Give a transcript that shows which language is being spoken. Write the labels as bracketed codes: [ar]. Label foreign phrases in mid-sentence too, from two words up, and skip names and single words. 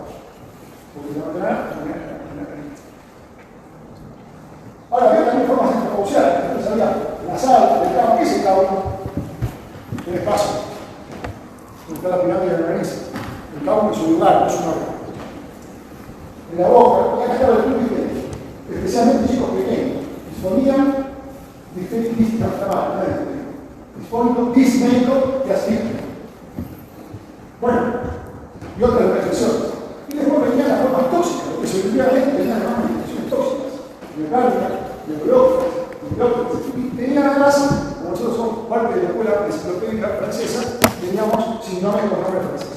[es] Porque se mantenía en la laringitis. Ahora, había también formas de precaución. Entonces había la sal, el cabo. ¿Qué es el cabo? Un espacio. Donde está la pirámide de la nariz. El cabo es un lugar, no es un órgano. En la boca, y acá estaba el club disténico. Especialmente chicos pequeños. Disfonía, disfónico, disménico y asfíctico. Bueno, y otra reflexión. Y después venían las formas tóxicas, porque efectivamente venían las manifestaciones tóxicas. Mecánica, neurológicas, y tenían además, como nosotros somos parte de la escuela enciclopédica francesa, teníamos síndromes con nombres franceses.